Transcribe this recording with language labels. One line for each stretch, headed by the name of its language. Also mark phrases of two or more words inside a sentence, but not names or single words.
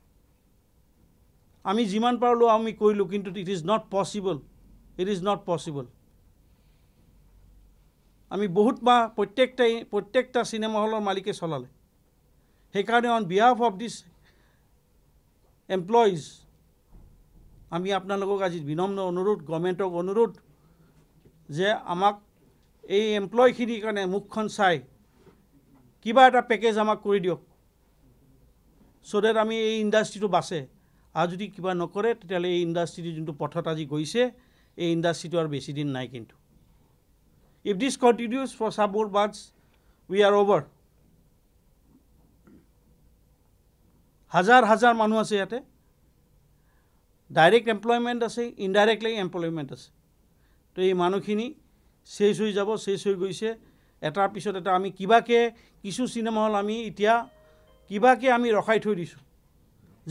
Assamese: আমি যিমান পাৰোঁ আমি কৰিলোঁ কিন্তু
English: it is not possible
Assamese: আমি বহুত মাহ প্ৰত্যেকটা চিনেমা হলৰ মালিকে চলালে সেইকাৰণে
English: on behalf of this employees
Assamese: আমি আপোনালোকক আজি বিনম্ৰ অনুৰোধ গভৰ্ণমেণ্টক অনুৰোধ যে আমাক এই এমপ্লয়িখিনিৰ কাৰণে মুখখন চাই কিবা এটা পেকেজ আমাক কৰি দিয়ক
English: so that
Assamese: আমি এই ইণ্ডাষ্ট্ৰিটো বাছে আৰু যদি কিবা নকৰে তেতিয়াহ'লে এই ইণ্ডাষ্ট্ৰিটো যোনটো পথত আজি গৈছে এই ইণ্ডাষ্ট্ৰিটো আৰু বেছি দিন নাই কিন্তু
English: If this continues for some more months, we are over.
Assamese: হাজাৰ মানুহ আছে ইয়াতে
English: direct employment
Assamese: আছে
English: indirectly employment
Assamese: আছে তো এই মানুহখিনি শেষ হৈ যাব শেষ হৈ গৈছে এটাৰ পিছত এটা আমি কিবাকে কিছু চিনেমা হল আমি এতিয়া কিবাকে আমি ৰখাই থৈ দিছোঁ যে